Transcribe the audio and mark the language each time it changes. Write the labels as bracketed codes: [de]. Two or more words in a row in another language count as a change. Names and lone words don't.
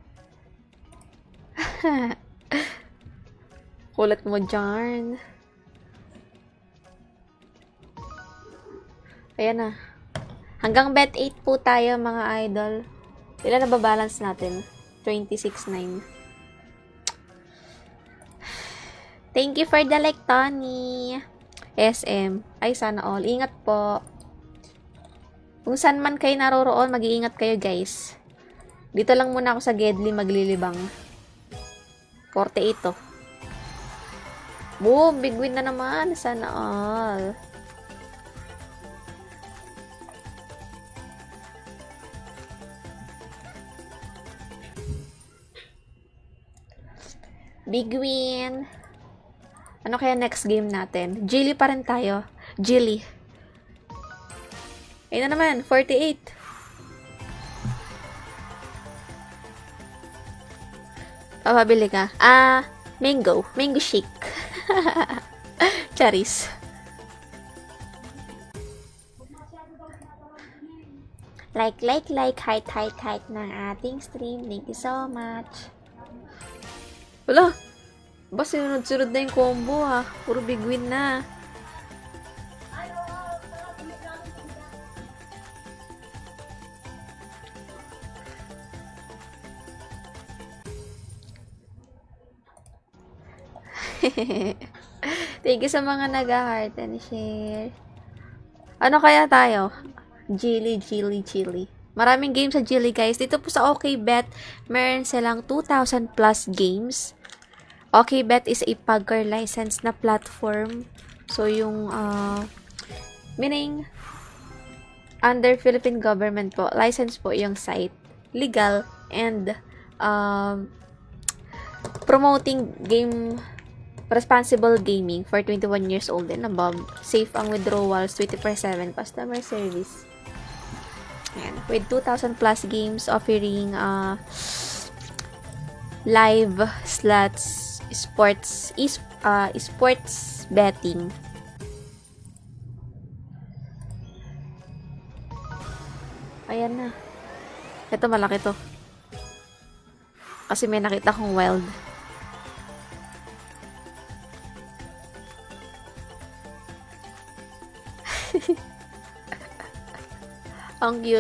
[tl] Kulat mo dyan. Ayan na. Hanggang bet 8 po tayo, mga idol. Ilan na ba balance natin? 26.9. [en] Thank you for the like, Tony. [tl] SM. Ay, sana all. Ingat po. Kung saan man kayo naroroon, mag-iingat kayo, guys. Dito lang muna ako sa Gedli maglilibang. 48 to. Boom! [en] Big win [tl] na naman. Sana all. [en] Big win. [tl] Ano kaya next game natin? Jilly pa rin tayo. Jilly. Ayun na naman. 48. Pabili ka. Mango. Mango shake. Charis. Like, height ng ating stream. [en] Thank you so much. [tl] Wala. Ba, sinunod-sunod na yung combo, ha. Puro big win na. [en] Thank you [tl] sa mga nag-heart and share. Ano kaya tayo? Jilly. Maraming games sa Jilly, guys. Dito po sa OkBet, meron silang [en] 2,000 plus games. OkBet is a poker license na platform. [tl] So, yung, meaning, [en] under Philippine government [tl] po, license po yung site. [en] Legal and, promoting responsible gaming for 21 years old and above. Safe ang withdrawals, 24/7 customer service. [tl] Ayan. [en] With 2,000 plus games offering live slots, sports betting. [tl] Ayan na. Ito malaki to. Kasi may nakita kong wild. Ang cute.